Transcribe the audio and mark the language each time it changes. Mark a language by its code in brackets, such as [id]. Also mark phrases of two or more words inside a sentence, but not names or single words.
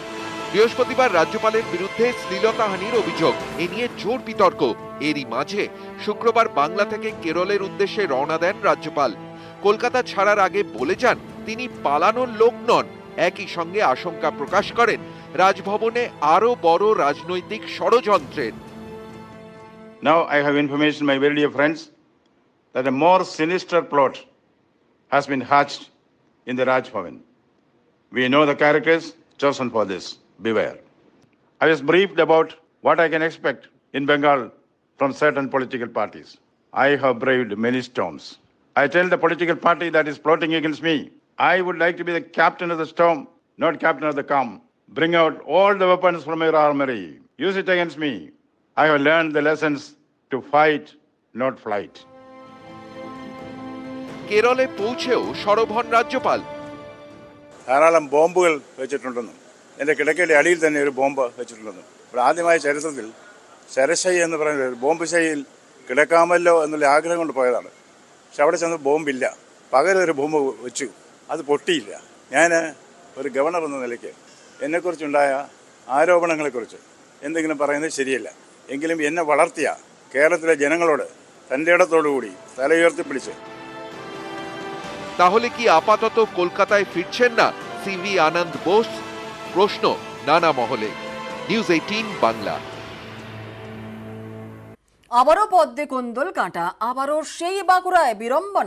[bn] বৃহস্পতিবার রাজ্যপালের বিরুদ্ধে শ্লীলতাহানির অভিযোগ, এ নিয়ে জোর বিতর্ক। এরই মাঝে শুক্রবার বাংলা থেকে কেরলের উদ্দেশ্যে রওনা দেন রাজ্যপাল। কলকাতা ছাড়ার আগে বলে যান, তিনি পালানোর লোক নন। একই সঙ্গে আশঙ্কা প্রকাশ করেন রাজভবনে আরো বড় রাজনৈতিক ষড়যন্ত্রের। [en] Now I have information, my very dear friends, that a more sinister plot has been hatched in the Raj Bhavan. We know the characters chosen for this. Beware. I was briefed about what I can expect in Bengal from certain political parties. I have braved many storms. I tell the political party that is plotting against me, I would like to be the captain of the storm, not captain of the calm. Bring out all the weapons from your armory. Use it against me. I have learned the lessons to fight, not flight. [bn] കേরলে পৌঁছেও সরব হন রাজ্যপাল। [ml] ധാരാളം ബോംബുകൾ വെച്ചിട്ടുണ്ടെന്നും എൻ്റെ കിടക്കയുടെ അടിയിൽ തന്നെ ഒരു ബോംബ് വെച്ചിട്ടുണ്ടെന്നും ഇവിടെ ആദ്യമായ ചരിത്രത്തിൽ ശരശൈ എന്ന് പറയുന്നത് ഒരു ബോംബ് ശൈയിൽ കിടക്കാമല്ലോ എന്നുള്ള ആഗ്രഹം കൊണ്ട് പോയതാണ്. പക്ഷെ അവിടെ ചെന്ന് ബോംബില്ല, പകരം ഒരു ബോംബ് വെച്ചു, അത് പൊട്ടിയില്ല. ഞാൻ ഒരു ഗവർണർ എന്ന നിലയ്ക്ക് എന്നെക്കുറിച്ചുണ്ടായ ആരോപണങ്ങളെക്കുറിച്ച് എന്തെങ്കിലും പറയുന്നത് ശരിയല്ല. എങ്കിലും എന്നെ വളർത്തിയ കേരളത്തിലെ ജനങ്ങളോട് തൻ്റെ ഇടത്തോടുകൂടി തല ഉയർത്തിപ്പിടിച്ച്। [bn] তাহলে কি আপাতত কলকাতায় ফিরছেন না সিভি আনন্দ বোস? প্রশ্ন নানা মহলে। নিউজ 18 বাংলা। আবারও পদ্মে কোন্দল কাঁটা, আবারও সেই বাঁকুড়ায় বিড়ম্বনা।